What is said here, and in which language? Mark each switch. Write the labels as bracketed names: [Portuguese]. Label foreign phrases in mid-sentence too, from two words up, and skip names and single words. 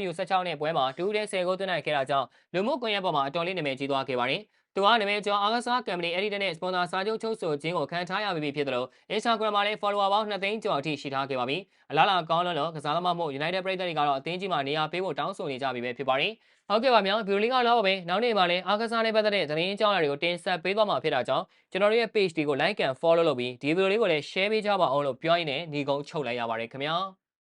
[Burmese] ယူ16နှစ်ပွဲမှာ2ဦးတည်း10ဂိုးသွင်းနိုင်ခဲ့တာကြောင့်လူမှုကွန်ရက်ပေါ်မှာအတော်လေးနာမည်ကြီးသွားခဲ့ပါတယ်။သူကနာမည်ကျော်အားကစားကမ်ပဏီ Editor နဲ့ sponsor စာချုပ်ချုပ်ဆိုခြင်းကိုခံထားရပြီဖြစ်တယ်လို့ Instagram မှာလည်း follower ပေါင်း2သိန်းကျော်အထိရှိထားခဲ့ပါပြီ။အလားအလာကောင်းလို့ကစားသမားမို့ United ပြည်သက်တွေကတော့အသင်းကြီးမှာနေရာပေးဖို့တောင်းဆိုနေကြပြီပဲဖြစ်ပါတယ်။ဟုတ်ကဲ့ပါဗျာဗီဒီယိုလေးကတော့ပဲနောက်နေ့မှာလည်းအားကစားနဲ့ပတ်သက်တဲ့သတင်းအကြောင်းအရာတွေကိုတင်ဆက်ပေးသွားမှာဖြစ်တာကြောင့်ကျွန်တော်တို့ရဲ့ page တွေကို [English] like and follow [Burmese] လုပ်ပြီးဒီဗီဒီယိုလေးကိုလည်း share ပေးကြပါအောင်လို့ပြောရင်းနဲ့ညီကုန်းချုပ်လိုက်ရပါတယ်ခင်ဗျာ။